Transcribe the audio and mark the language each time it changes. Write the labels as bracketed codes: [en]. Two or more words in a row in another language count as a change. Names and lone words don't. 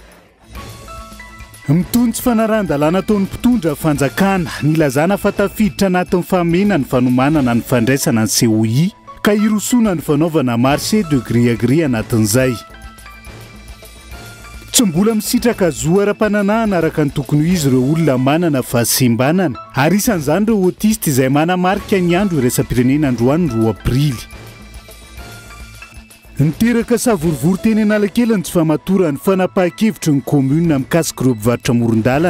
[mg] Mitony tsy fanarahan-dalàna ataon'ny mpitondra fanjakana nilazana fa tafiditra anatin'ny famena ny fanomanana ny fandraisana ny COI ka irosona ny fanaovana [fr] marché de gré à gré [mg] anatin'izay. Tsy mbola misitraka zoara-pananahana araka ny tokony izy ireo olona manana fahasembanana ary isan'izany ireo autiste izay manamarika ny andro iraisam-pirenena androany 2 aprily. Niteraka savorivory teny Analakely ny tsy famatorany fanapahan-kevitry ny commune mikasika ireo mpivarotra amoron-dalana.